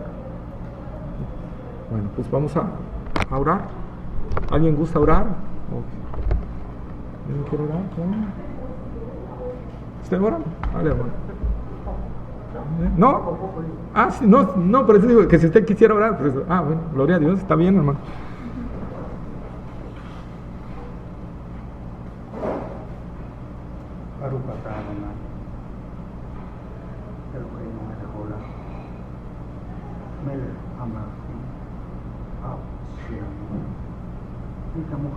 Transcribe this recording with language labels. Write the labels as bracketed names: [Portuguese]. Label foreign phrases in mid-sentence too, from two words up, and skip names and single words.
[Spanish] Bueno, pues vamos a orar. ¿Alguien gusta orar? ¿Alguien quiere orar? ¿Usted ora? Vale, hermano. ¿No? Ah, sí, no, por eso digo que si usted quisiera orar, pues, bueno, gloria a Dios, está bien, hermano. [Hebrew] ברוך אתה אדוני, אלוהינו מלך העולם, מלך המלכים, אב שיענו, מי כמוך